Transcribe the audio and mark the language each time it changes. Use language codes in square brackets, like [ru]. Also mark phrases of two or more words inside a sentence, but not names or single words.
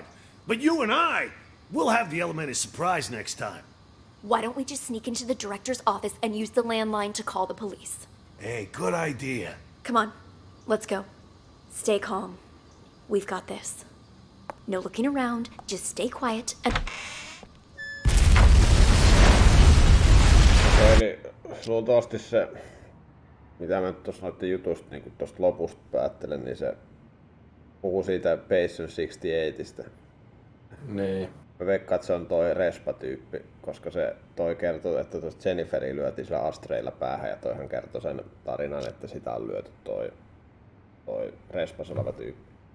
[en] But you and I, we'll have the element of surprise next time. Why don't we just sneak into the director's office and use the landline to call the police? Hey, good idea. Come on, let's go. Stay calm. We've got this. No looking around, just stay quiet and... [fi] Eli luultavasti se, mitä mä tuossa noiden jutusta niin tuosta lopusta päättelen, niin se puhuu siitä Patient 68ista. Niin. Mä veikkaan, että se on toi Respa-tyyppi, koska se toi kertoo, että tuosta Jenniferi lyötiin sillä astreilla päähän ja toihan kertoi sen tarinan, että sitä on lyöty toi Respas oleva tyyppi.